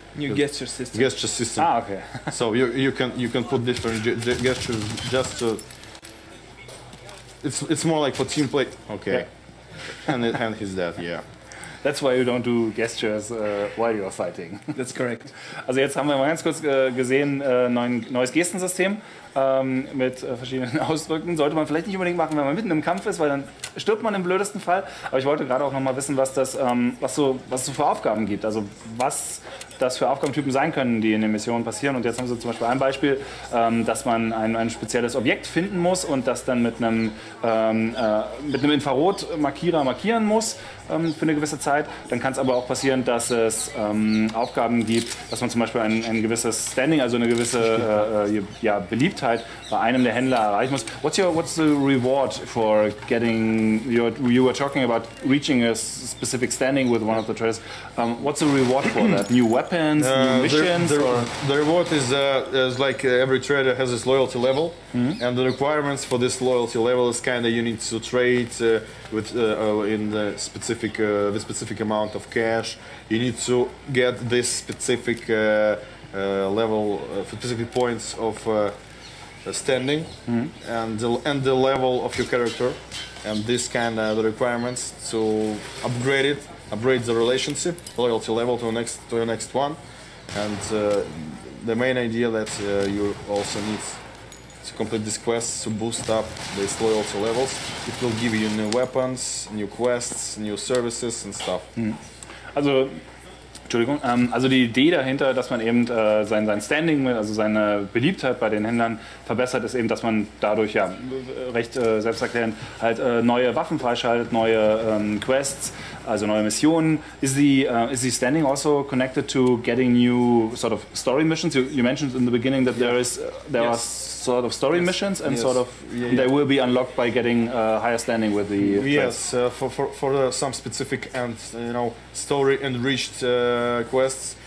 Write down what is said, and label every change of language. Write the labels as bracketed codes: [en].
[en] New gesture system. gesture system. Ah, okay. So you can put different gestures just to. It's more like for team play. Okay. And he's dead. Yeah. That's why you don't do gestures while you're fighting. That's correct. [de] Also jetzt haben wir mal ganz kurz gesehen, neues Gestensystem mit verschiedenen Ausdrücken. Sollte man vielleicht nicht unbedingt machen, wenn man mitten im Kampf ist, weil dann stirbt man im blödesten Fall. Aber ich wollte gerade auch noch mal wissen, was so für Aufgaben gibt. Also was das für Aufgabentypen sein können, die in den Missionen passieren. Und jetzt haben Sie zum Beispiel ein Beispiel, dass man ein spezielles Objekt finden muss und das dann mit einem Infrarotmarkierer markieren muss für eine gewisse Zeit. Dann kann es aber auch passieren, dass es Aufgaben gibt, dass man zum Beispiel ein gewisses Standing, also eine gewisse Beliebtheit bei einem der Händler erreichen muss. [en] What's the reward for getting? You were talking about reaching a specific standing with one of the traders. What's the reward for that? New weapons, new missions? The reward is like every trader has his loyalty level, and the requirements for this loyalty level is kind of you need to trade with in the specific amount of cash. You need to get this specific level, specific points of standing, and the level of your character, and this kind of the requirements to upgrade the relationship, loyalty level to the next one, and the main idea that you also need to complete this quest to boost up these loyalty levels. It will give you new weapons, new quests, new services and stuff. [de] Also die Idee dahinter, dass man eben sein Standing, also seine Beliebtheit bei den Händlern verbessert, ist eben, dass man dadurch recht selbsterklärend halt neue Waffen freischaltet, neue Quests, also neue Missionen. [en] Is the standing also connected to getting new sort of story missions? You mentioned in the beginning that there are sort of story missions and they will be unlocked by getting higher standing with the yes for some specific and story enriched quests.